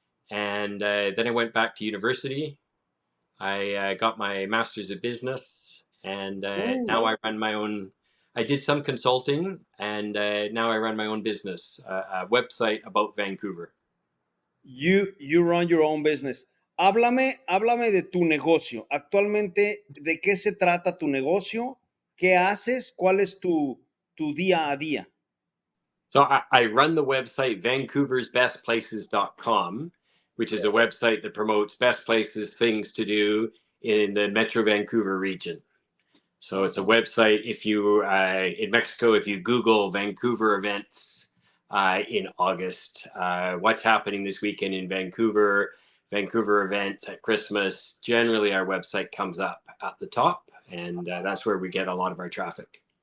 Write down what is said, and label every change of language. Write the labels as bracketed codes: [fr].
[en] And then I went back to university. I got my master's of business, and now I run my own. I did some consulting, and now I run my own business, a website about Vancouver. You run your own business. [es] Háblame de tu negocio. Actualmente, ¿de qué se trata tu negocio? ¿Qué haces? ¿Cuál es tu día a día? [en] So I run the website vancouversbestplaces.com, which is a website that promotes best places, things to do in the Metro Vancouver region. So it's a website. If you in Mexico, if you Google Vancouver events in August, what's happening this weekend in Vancouver, Vancouver events at Christmas, generally our website comes up at the top, and that's where we get a lot of our traffic.